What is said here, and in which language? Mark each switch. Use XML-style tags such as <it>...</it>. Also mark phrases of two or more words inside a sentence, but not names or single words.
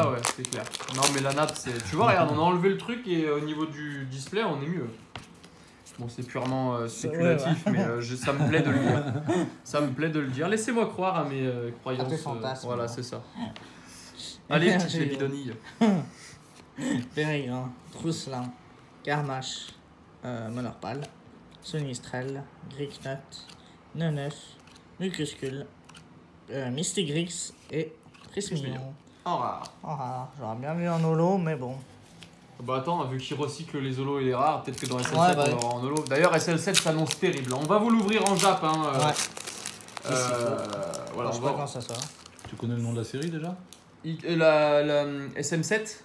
<fr>hein. ouais, c'est clair. Non mais la nappe c'est... Tu vois regarde, on a enlevé le truc et au niveau du display on est mieux. Bon c'est purement spéculatif ouais. mais ça me plaît de le dire. Ça me plaît de le dire. Laissez-moi croire à mes croyances. À tes fantasmes. Voilà c'est ça. Allez petites Énergie, bidonilles. Périgrin, Trousselin, Carmache, Monorpal, Sonistrel, Gricknut, Neunef, Mucuscule, Mystigrix et Prismillon. En rare. Oh, rare. J'aurais bien vu un holo, mais bon. Bah attends, vu qu'ils recyclent les holos et les rares, peut-être que dans SL7 Ouais, bah on aura en holo. D'ailleurs SL7 s'annonce terrible. On va vous l'ouvrir en Jap. Hein, Ouais. voilà, je on sais pas va... quand ça sort. Tu connais le nom de la série déjà? La SM7</fr>